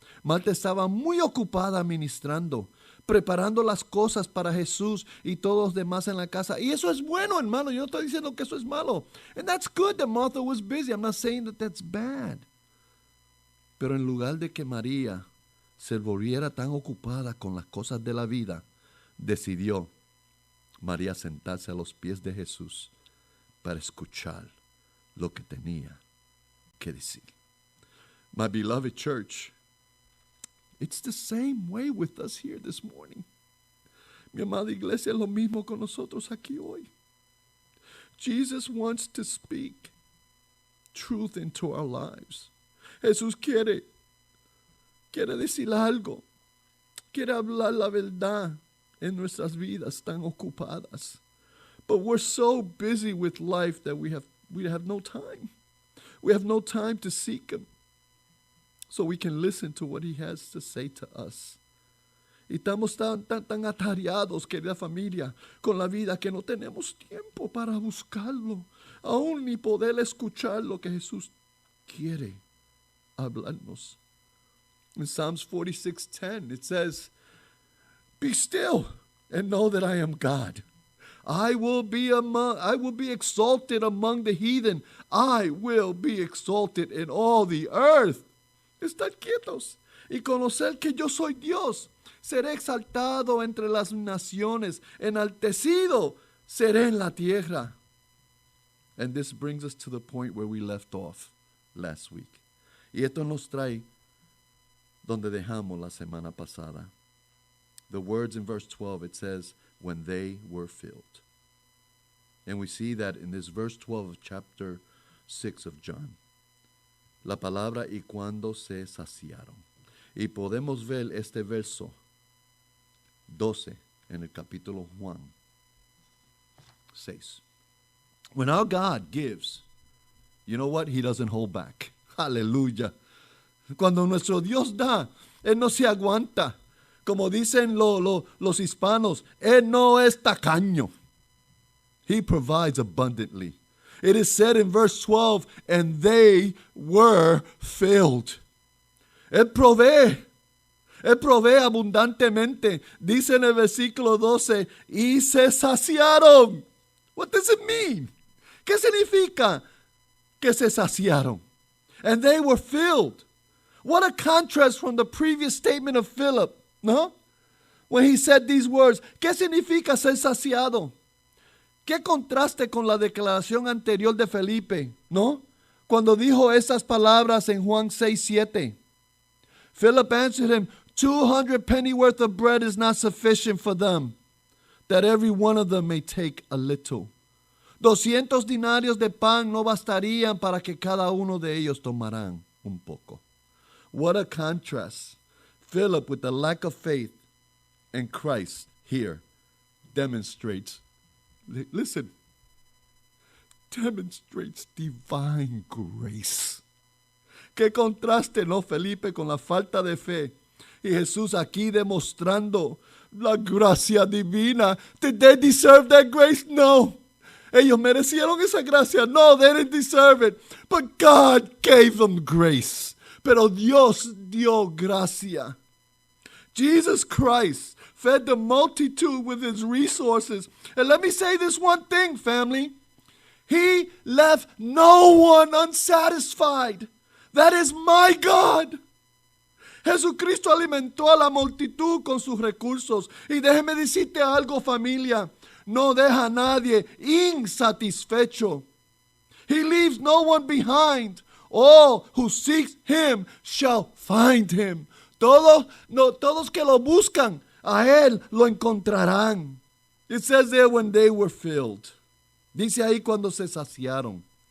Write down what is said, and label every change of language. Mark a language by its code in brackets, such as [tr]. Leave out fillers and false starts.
[es] Marta estaba muy ocupada ministrando, preparando las cosas para Jesús y todos los demás en la casa. Y eso es bueno, hermano. Yo no estoy diciendo que eso es malo. [en] And that's good that Martha was busy. I'm not saying that that's bad. [es] Pero en lugar de que María se volviera tan ocupada con las cosas de la vida, decidió María sentarse a los pies de Jesús para escuchar lo que tenía que decir. [en] My beloved church, it's the same way with us here this morning. [es] Mi amada iglesia, es lo mismo con nosotros aquí hoy. [en] Jesus wants to speak truth into our lives. [es] Jesús quiere decir algo. Quiere hablar la verdad en nuestras vidas tan ocupadas. [en] But we're so busy with life that we have no time. We have no time to seek Him so we can listen to what He has to say to us. [es] Y estamos tan atareados, querida familia, con la vida que no tenemos tiempo para buscarlo, aún ni poder escuchar lo que Jesús quiere hablarnos. [en] In Psalms 46:10 it says, "Be still and know that I am God. I will be exalted among the heathen. I will be exalted in all the earth." [es] Estad quietos y conocer que yo soy Dios. Seré exaltado entre las naciones, enaltecido seré en la tierra. [en] And this brings us to the point where we left off last week. [es] Y esto nos trae donde dejamos la semana pasada. [en] The words in verse 12, it says, when they were filled. And we see that in this verse 12 of chapter 6 of John. [es] La palabra y cuando se saciaron. Y podemos ver este verso 12 en el capítulo Juan 6. [en] When our God gives, you know what? He doesn't hold back. Aleluya. [es] Cuando nuestro Dios da, Él no se aguanta. Como dicen los hispanos, Él no es tacaño. [en] He provides abundantly. It is said in verse 12, and they were filled. [es] Él provee abundantemente. Dice en el versículo 12, y se saciaron. [en] What does it mean? [es] ¿Qué significa que se saciaron? [en] And they were filled. What a contrast from the previous statement of Philip, ¿no? When he said these words, [es] ¿qué significa ser saciado? ¿Qué contraste con la declaración anterior de Felipe, ¿no? Cuando dijo esas palabras en Juan 6:7. [en] Philip answered him, 200 pennyworth of bread is not sufficient for them, that every one of them may take a little. [es] 200 denarios de pan no bastarían para que cada uno de ellos tomarán un poco. [en] What a contrast. Philip, with the lack of faith, and Christ here demonstrates, listen, demonstrates divine grace. [es] Qué contraste, ¿no, Felipe, con la falta de fe? Y Jesús aquí demostrando la gracia divina. [en] Did they deserve that grace? No. [es] Ellos merecieron esa gracia. [en] No, they didn't deserve it. But God gave them grace. [es] Pero Dios dio gracia. [en] Jesus Christ fed the multitude with His resources. And let me say this one thing, family. He left no one unsatisfied. That is my God. [es] Jesucristo alimentó a la multitud con sus recursos. Y déjeme decirte algo, familia. No deja a nadie insatisfecho. [en] He leaves no one behind. All who seek Him shall find Him. [es] Todos que lo buscan, a Él lo encontrarán. [en] It says there when they were filled. [es] Dice ahí cuando se saciaron.